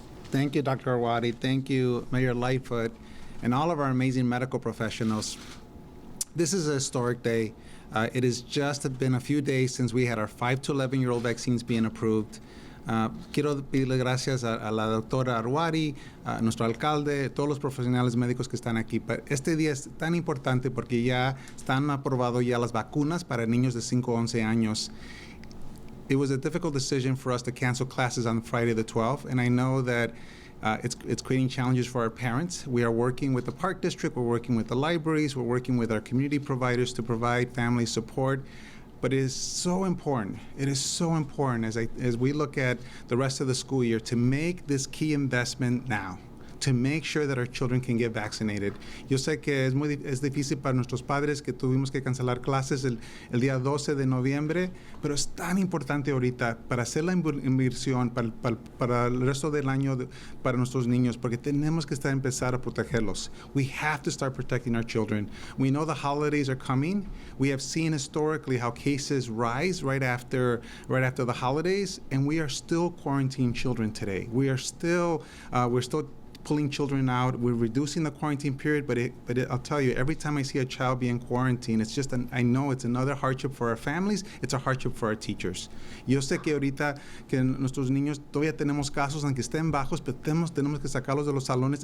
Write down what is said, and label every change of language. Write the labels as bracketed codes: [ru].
[en] Thank you, Dr. Arwady. Thank you, Mayor Lightfoot, and all of our amazing medical professionals. This is a historic day. It has just been a few days since we had our 5 to 11-year-old vaccines being approved. [es] Quiero pedirle gracias a la doctora Arwady, a nuestro alcalde, todos los profesionales médicos que están aquí. Este día es tan importante porque ya están aprobados ya las vacunas para niños de 5 a 11 años. [en] It was a difficult decision for us to cancel classes on Friday the 12th, and I know that it's creating challenges for our parents. We are working with the Park District, we're working with the libraries, we're working with our community providers to provide family support. But it is so important. It is so important as we look at the rest of the school year to make this key investment now, to make sure that our children can get vaccinated. [es] Yo sé que es difícil para nuestros padres que tuvimos que cancelar clases el día 12 de noviembre, pero es tan importante ahorita para hacer la inversión para el resto del año para nuestros niños, porque tenemos que empezar a protegerlos. [en] We have to start protecting our children. We know the holidays are coming. We have seen historically how cases rise right after the holidays, and we are still quarantining children today. We're still pulling children out. We're reducing the quarantine period, but I'll tell you, every time I see a child being quarantined, it's just I know it's another hardship for our families. It's a hardship for our teachers. [es] Yo sé que ahorita que nuestros niños todavía tenemos casos, aunque estén bajos, pero tenemos que sacarlos de los salones.